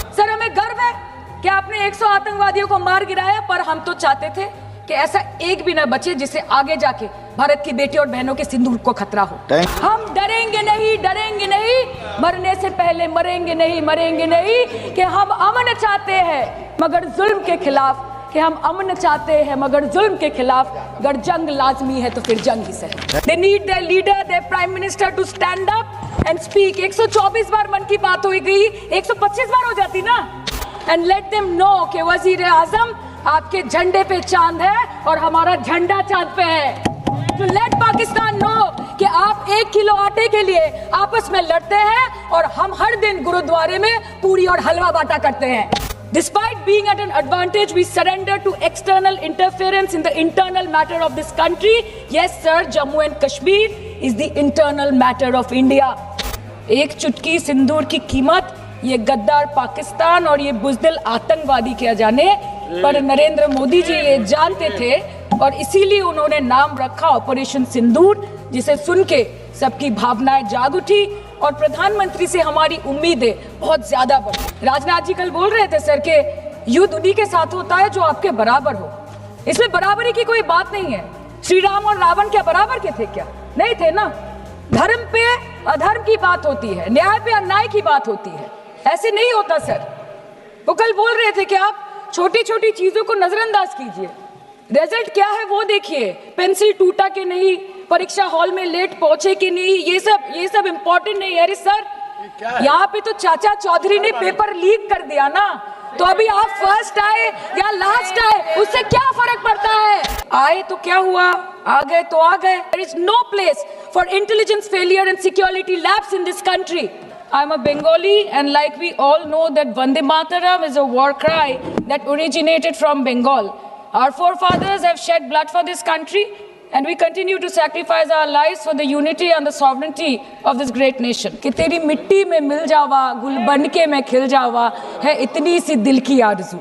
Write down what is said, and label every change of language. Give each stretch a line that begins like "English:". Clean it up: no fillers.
Hindi: Sir हमें गर्व है कि आपने 100 आतंकवादियों को मार गिराया, पर हम तो चाहते थे कि ऐसा एक भी ना बचे जिससे आगे जाके भारत की बेटी और बहनों के सिंदूर को खतरा हो। हम डरेंगे नहीं, डरेंगे नहीं, मरने से पहले मरेंगे नहीं, मरेंगे नहीं, कि हम अमन चाहते हैं मगर जुल्म के खिलाफ, कि हम अमन चाहते हैं मगर जुल्म के खिलाफ। अगर जंग लाजमी है तो फिर जंग ही सही।
English: They need their leader, their prime minister to stand up and speak.
Hindi: 124 बार मन की बात हो गई, 125 बार हो जाती ना।
English: And let them know
Hindi: कि वजीर आजम आपके झंडे पे चांद है और हमारा झंडा चांद पे है।
English: To let Pakistan know
Hindi: कि आप 1 किलो आटे के लिए आपस में लड़ते हैं और हम हर दिन गुरुद्वारे में पूरी और हलवा बांटा करते हैं।
English: Despite being at an advantage, we surrender to external interference in the internal matter of this country. Yes, sir, Jammu and Kashmir is the internal matter of India.
Hindi: एक चुटकी सिंदूर की कीमत ये गद्दार पाकिस्तान और ये बुज़दिल आतंकवादी क्या जाने, पर नरेंद्र मोदी जी ये जानते थे और इसीलिए उन्होंने नाम रखा ऑपरेशन सिंदूर, जिसे सुन के सबकी भावनाएं जाग उठी और प्रधानमंत्री से हमारी उम्मीदें बहुत ज्यादा बढ़ी। राजनाथ जी कल बोल रहे थे सर के युद्ध उन्हीं के साथ होता है जो आपके बराबर हो। इसमें बराबरी की कोई बात नहीं है। श्री राम और रावण क्या बराबर के थे क्या? नहीं थे ना। धर्म पे अधर्म की बात होती है, न्याय पे अन्याय की बात होती है, ऐसे नहीं होता सर। वो कल बोल रहे थे कि आप छोटी छोटी चीजों को नजरअंदाज कीजिए, रिजल्ट क्या है वो देखिए। पेंसिल टूटा कि नहीं, परीक्षा हॉल में लेट पहुंचे कि नहीं, ये सब इम्पोर्टेंट नहीं है। अरे सर यहाँ पे तो चाचा चौधरी ने पेपर लीक कर दिया ना, तो अभी आप फर्स्ट आए या लास्ट आए उससे क्या फर्क पड़ता है? आए तो क्या हुआ, आ गए तो आ गए।
English: There is no place for intelligence failure and security lapse in this country. I am a Bengali and like we all know that Vande Mataram is a war cry that originated from Bengal. Our forefathers have shed blood for this country and we continue to sacrifice our lives for the unity and the sovereignty of this great nation.
Hindi: कि तेरी मिट्टी में मिल जावा, गुल बन के मैं खिल जावा, है इतनी सी दिल की आरज़ू.